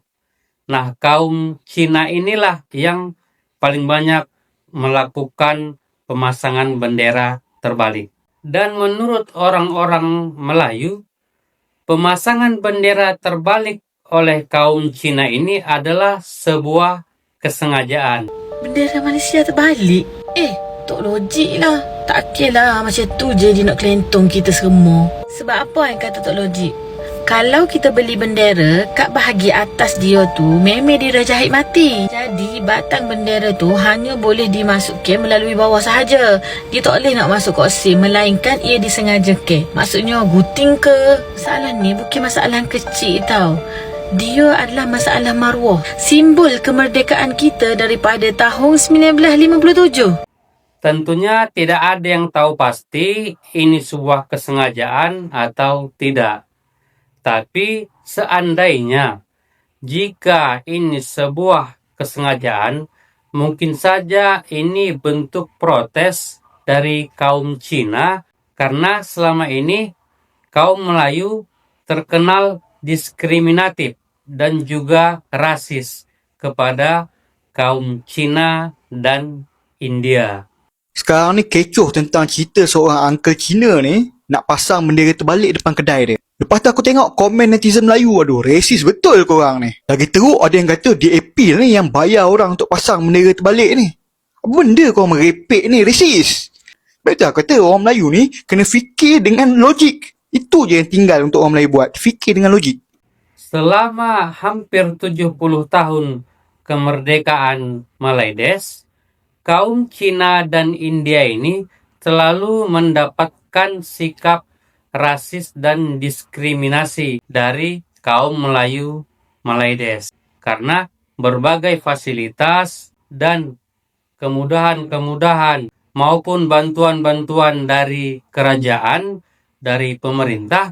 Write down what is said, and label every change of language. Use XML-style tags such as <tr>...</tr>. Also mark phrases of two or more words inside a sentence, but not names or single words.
<id>Nah, kaum Cina inilah yang paling banyak melakukan pemasangan bendera terbalik. Dan menurut orang-orang Melayu, pemasangan bendera terbalik oleh kaum Cina ini adalah sebuah kesengajaan.</id> <ms>Bendera Malaysia terbalik? Tak logik lah. Tak kira lah macam tu je dia nak kelentong kita semua. Sebab apa yang kata tak logik? Kalau kita beli bendera, kat bahagian atas dia tu memang dia dah jahit mati. Jadi batang bendera tu hanya boleh dimasukkan melalui bawah sahaja. Dia tak boleh nak masuk kat sim, melainkan ia disengajakan. Maksudnya gunting ke? Masalah ni bukan masalah kecil tau. Dia adalah masalah maruah. Simbol kemerdekaan kita daripada tahun 1957.</ms> <id>Tentunya tidak ada yang tahu pasti ini sebuah kesengajaan atau tidak. Tapi seandainya jika ini sebuah kesengajaan, mungkin saja ini bentuk protes dari kaum Cina karena selama ini kaum Melayu terkenal diskriminatif dan juga rasis kepada kaum Cina dan India.</id> <ms>Sekarang ni kecoh tentang cerita seorang uncle Cina ni nak pasang bendera terbalik depan kedai dia. Lepas tu aku tengok komen netizen Melayu, aduh resis betul korang ni. Lagi teruk ada yang kata DAP ni yang bayar orang untuk pasang bendera terbalik ni. Apa benda korang merepek ni, resis. Betul aku kata orang Melayu ni kena fikir dengan logik. Itu je yang tinggal untuk orang Melayu buat, fikir dengan logik.</ms> <id>Selama hampir 70 tahun kemerdekaan Malaides, kaum Cina dan India ini selalu mendapatkan sikap rasis dan diskriminasi dari kaum Melayu Malaides karena berbagai fasilitas dan kemudahan-kemudahan maupun bantuan-bantuan dari kerajaan, dari pemerintah.</id>